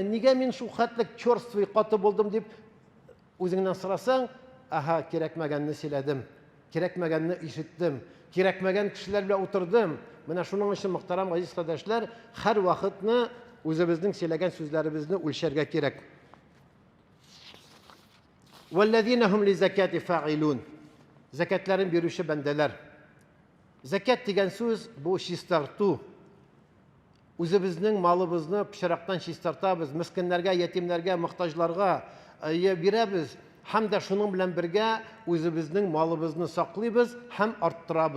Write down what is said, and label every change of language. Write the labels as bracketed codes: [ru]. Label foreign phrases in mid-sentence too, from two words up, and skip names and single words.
[tt] Нигә мин шул хәтлек чёрствый каты булдым дип үзеңнән сорасаң, аха, кирәкмәгәнне сөйләдем. кирәкмәгәнне ишеттем, кирәкмәгән кешеләр белән утырдым. Менә шуның өчен, мөхтәрәм газиз кардәшләр, һәр вакытны үзебезнең сөйләгән сүзләребезне үлчәргә кирәк. [ar] وَالَّذِينَ هُمْ لِزَكَاةِ فَاعِلُونَ. [tt] Зәкәтләрен бирүче бәндәләр. Зәкәт дигән сүз бу чистарту. Үзебезнең малыбызны пычрактан чистартабыз, мискиннәргә, ятимнәргә, мохтаҗларга бирәбез. Һәм дә шуның белән бергә үзебезнең малыбызны саклыйбыз һәм арттырабыз.